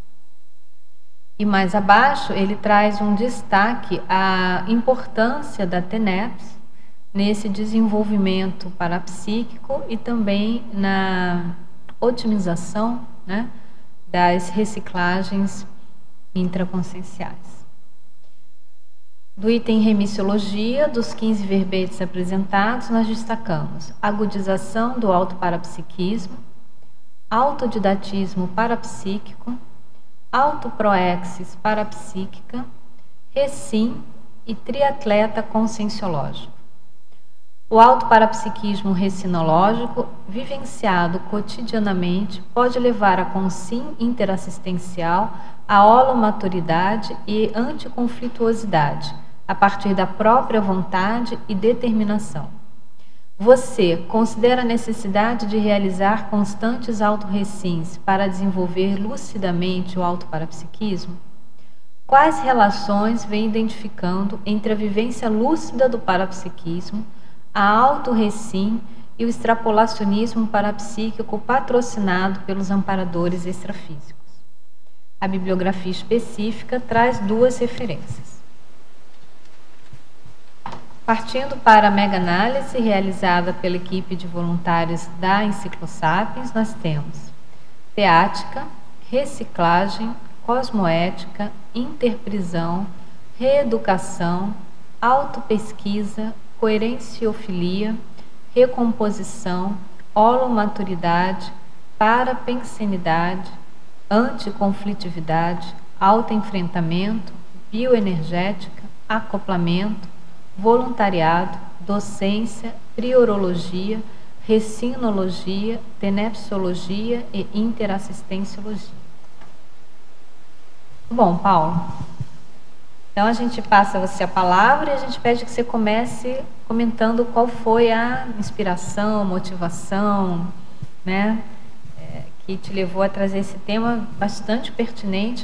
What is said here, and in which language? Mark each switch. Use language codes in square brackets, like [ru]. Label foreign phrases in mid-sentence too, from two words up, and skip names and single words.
[pt] E mais abaixo, ele traz um destaque à importância da TENEPS nesse desenvolvimento parapsíquico e também na otimização, das reciclagens intraconscienciais. Do item remissiologia, dos 15 verbetes apresentados, nós destacamos agudização do autoparapsiquismo, autodidatismo parapsíquico, autoproexis parapsíquica, recim e triatleta conscienciológico. O autoparapsiquismo recinológico, vivenciado cotidianamente, pode levar a consim interassistencial, a holomaturidade e anticonflituosidade, a partir da própria vontade e determinação. Você considera a necessidade de realizar constantes autorrecins para desenvolver lucidamente o autoparapsiquismo? Quais relações vem identificando entre a vivência lúcida do parapsiquismo, a autorrecim e o extrapolacionismo parapsíquico patrocinado pelos amparadores extrafísicos? A bibliografia específica traz 2 referências. Partindo para a mega-análise realizada pela equipe de voluntários da Enciclosapiens, nós temos teática, reciclagem, cosmoética, interprisão, reeducação, autopesquisa, coerenciofilia, recomposição, holomaturidade, parapensenidade, anticonflitividade, autoenfrentamento, bioenergética, acoplamento, voluntariado, docência, priorologia, recinologia, tenepsologia e interassistenciologia. Bom, Paulo, então a gente passa a você a palavra e a gente pede que você comece comentando qual foi a inspiração, motivação, né, que te levou a trazer esse tema bastante pertinente.